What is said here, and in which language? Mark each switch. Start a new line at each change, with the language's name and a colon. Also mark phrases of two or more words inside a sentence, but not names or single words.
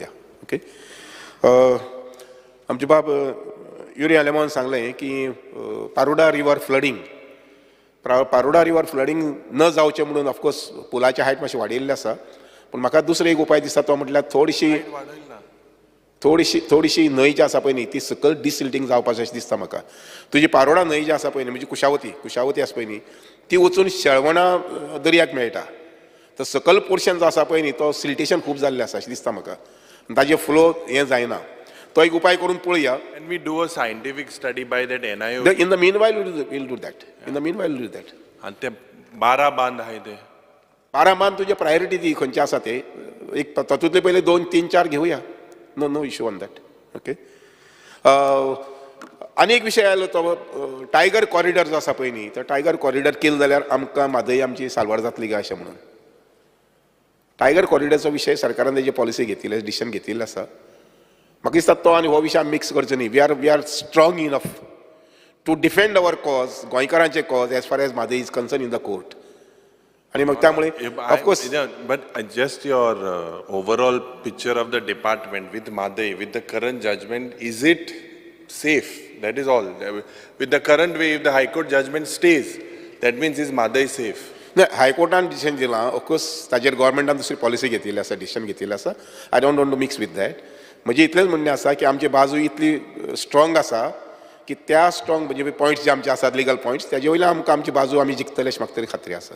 Konkani: ओके आमचे बाब युरी आलेमोन सांगलें की पारोडा
English: river flooding
Konkani: पारोडा
English: river flooding
Konkani: न जावचें म्हणून
English: of course
Konkani: पुलाची हायट मातशी वाडयल्ली आसा पूण म्हाका दुसरो एक उपाय दिसता तो म्हटल्यार थोडीशी न्हंय जी आसा पळय न्ही ती सकयल डिसिल्टिंग जावपाचें अशें दिसता म्हाका. तुजी पारोडा न्हंय जी आसा पळय न्ही म्हणजे कुशावती आसा पळय न्ही ती वचून शेळवणा दर्याक मेळटा तर सकल पोर्शन जो आसा पळय न्ही तो सिल्टेशन खूब जाल्लें आसा अशें दिसता म्हाका ताजे फ्लो हें जायना तो एक उपाय करून पळोवया.
English: Can we do a scientific study by that NIOT? In the meanwhile we'll do that. In the meanwhile we'll do that.
Konkani: आणि ते 12 बांद आहाय ते 12 बांद तुजे प्रायोरिटी दी खंयचे आसा ते एक तातूंतले पयले 2, 3, 4 घेवया
English: no issue on that.
Konkani: ओके आनी एक विशय आयलो तो
English: tiger corridor
Konkani: जो आसा पळय न्ही तो
English: tiger corridor
Konkani: केलो जाल्यार आमकां म्हादय आमची सालवार जातली काय अशें म्हणून टायगर कॉरिडॉरचो विशय सरकारान तेजी पॉलिसी घेतिल्ली डिसिशन घेतिल्लें आसा. म्हाका दिसता तो आनी हो विशय आमी मिक्स करचो न्ही
English: we are strong enough to defend our cause गोंयकारांचे cause as far as म्हादय is concerned in the court
Marathi: आणि मग त्यामुळे
English: of course but just your overall picture of the department with मादई with the current judgment is it safe that is all with the current way if the High Court judgment stays that means is मादई safe.
Konkani: हायकोर्टान डिसिशन दिलां
English: of course
Konkani: ताजेर गोवोरमेंटान दुसरी पॉलिसी घेतिल्ली आसा डिसिशन घेतिल्लें आसा.
English: I don't want to mix with that.
Konkani: म्हणजे इतलेंच म्हणणें आसा की आमची बाजू इतली स्ट्रॉंग आसा की त्या स्ट्रॉंग म्हणजे पॉयंट्स जे आमचे आसात
English: legal points
Konkani: त्याचे वयल्यान आमकां आमची बाजू आमी जिखतले अशी म्हाका तरी खात्री आसा.